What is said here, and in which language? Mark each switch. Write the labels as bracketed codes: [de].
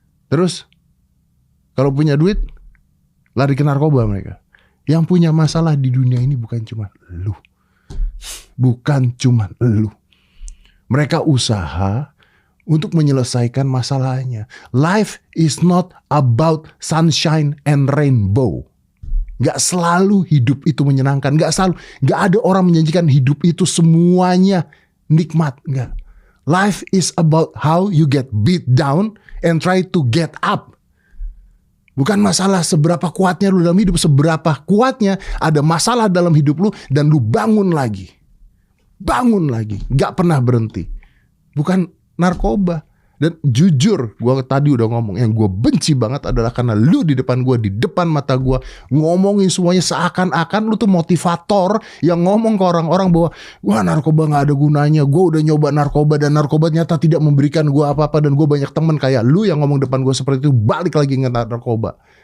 [id] Terus kalau punya duit lari ke narkoba mereka. Yang punya masalah di dunia ini bukan cuma lu. Bukan cuma lu. Mereka usaha untuk menyelesaikan masalahnya. [en] Life is not about sunshine and rainbow. [id] Gak selalu hidup itu menyenangkan. Gak ada orang menjanjikan hidup itu semuanya nikmat. Gak. [en] Life is about how you get beat down and try to get up. [id] Bukan masalah seberapa kuatnya lu dalam hidup. Seberapa kuatnya ada masalah dalam hidup lu dan lu bangun lagi. Bangun lagi. Gak pernah berhenti. Bukan narkoba. Dan jujur, gue tadi udah ngomong, yang gue benci banget adalah karena lu di depan gue, di depan mata gue, ngomongin semuanya seakan-akan lu tuh motivator yang ngomong ke orang-orang bahwa wah narkoba gak ada gunanya, gue udah nyoba narkoba dan narkoba ternyata tidak memberikan gue apa-apa, dan gue banyak temen kayak lu yang ngomong depan gue seperti itu, balik lagi ke narkoba.